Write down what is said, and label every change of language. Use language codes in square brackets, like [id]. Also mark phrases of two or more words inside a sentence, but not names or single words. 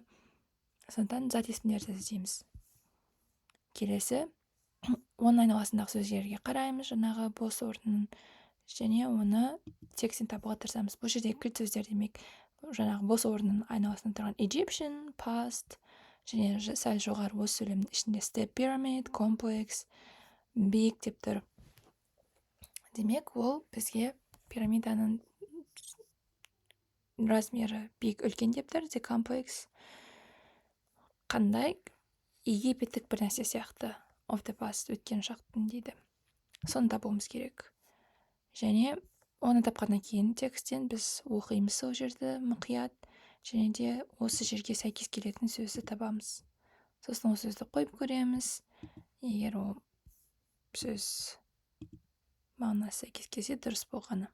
[kk] Сондықтан зат есімдерді іздейміз. Келесі, оның айналасындағы сөздерге қараймыз, жаңағы бос орнын, және оны текстен табуға тырысамыз. Бұл жерде кілт сөздер демек, жаңағы бос орнын айналасында тұрған [en] Egyptian, past, [kk] және сәл жоғары осы сөйлемнің ішінде [en] step pyramid, complex, big [kk] деп тұр. Демек, ол бізге пирамиданың размері big үлкен деп тұр, [en] the complex. [kk] Қандай? Египеттік бір нәрсе сияқты. [en] Of the past, [kk] өткен шақтың дейді. Соны табуымыз керек. Және оны тапқаннан кейін текстен біз оқимыз сол жерді мұқият, және де осы жерге сәйкес келетін сөзді табамыз. Сосын ол сөзді қойып көреміз. Егер ол сөз мағынасы сәйкес келсе дұрыс болғаны.